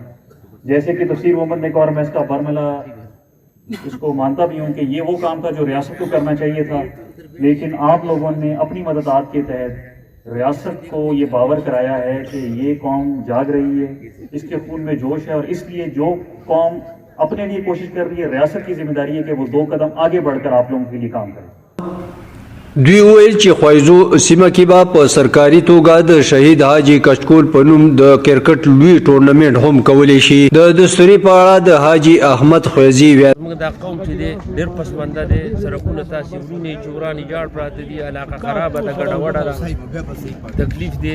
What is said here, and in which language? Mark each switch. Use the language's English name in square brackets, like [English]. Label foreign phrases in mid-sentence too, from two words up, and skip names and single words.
[Urdu] جیسے کہ تفسیر محمد نے کہا اور میں اس کا برملا اس کو مانتا بھی ہوں کہ یہ وہ کام تھا جو ریاست کو کرنا چاہیے تھا، لیکن آپ لوگوں نے اپنی مددات کے تحت ریاست کو یہ باور کرایا ہے کہ یہ قوم جاگ رہی ہے، اس کے خون میں جوش ہے اور اس لیے جو قوم اپنے لیے کوشش کر رہی ہے، ریاست کی ذمہ داری ہے کہ وہ 2 قدم آگے بڑھ کر آپ لوگوں کے لیے کام کرے. [Pashto] دوی ویل چې خوایزو سیمه کې به په سرکاري توګه د شهید حاجی کچکول په نوم د کرکټ لوی ټورنمنت هم کولی شي. د دستوري په اړه د حاجی احمد خویزي ویل موږ دا قوم چې دی ډېر پسمانده دی، سړکونه تاسې ورونې چورانې جاړ پراته دي، علاقه خرابه ده، ګډوډه ده، تکلیف دی.